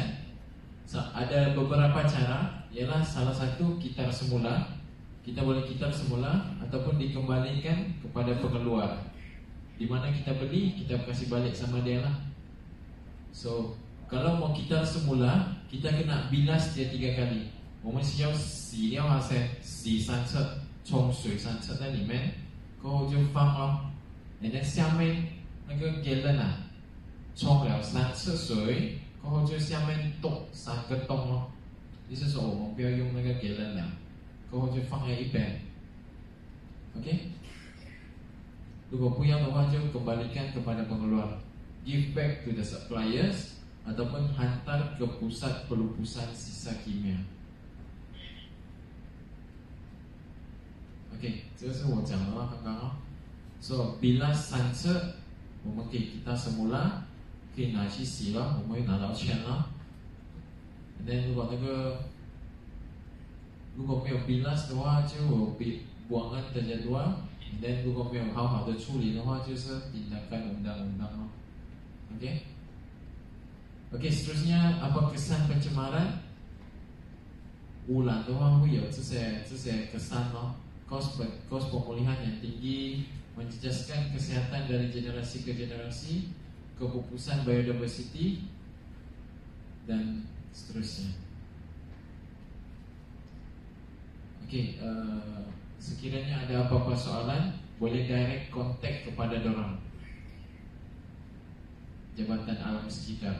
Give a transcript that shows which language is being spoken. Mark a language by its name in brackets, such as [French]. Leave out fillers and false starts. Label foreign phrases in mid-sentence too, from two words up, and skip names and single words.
[Malay] Ada beberapa cara. Ialah salah satu, kitar semula. Kita boleh kitar semula ataupun dikembalikan kepada pengeluar. Di mana kita beli, kita kasih balik sama dia lah. So, kalau mau kitar semula, kita kena bilas dia 3 kali. [Chinese] 我们需要洗掉那些洗3次，冲水3次在里面，过后就放咯。然后下面那个 gallon 啊，冲了3次水，过后就下面洞3个洞咯。意思说我们不要用那个 gallon 了，过后就放在一边。OK， 如果不要的话，就 [Malay] kembalikan kepada pengeluar, [English] give back to the suppliers [Malay] ataupun hantar ke pusat pelupusan sisa kimia. [Chinese] OK， 这个是我讲的话，刚刚哦。So bilas 3 次，我们给 [Malay] kita semula， [Chinese] 可以拿去洗了，我们会拿到钱了。 [English] And then [Chinese] 如果没有 bilas 的话，就有 [Malay] buangan terjadwal。 [English] And then [Chinese] 如果没有好好的处理的话，就是 [Malay] tindakan undang-undang [Chinese] 咯。OK， [Malay] seterusnya apa kesan pencemaran？ [Chinese] 污染的话会有这些 [Malay] kesan咯。Kos pemulihan yang tinggi, menjejaskan kesehatan dari generasi ke generasi, kepupusan biodiversity, dan seterusnya. Okey, sekiranya ada apa-apa soalan, boleh [English] direct contact [Malay] kepada dorang, Jabatan Alam Sekitar.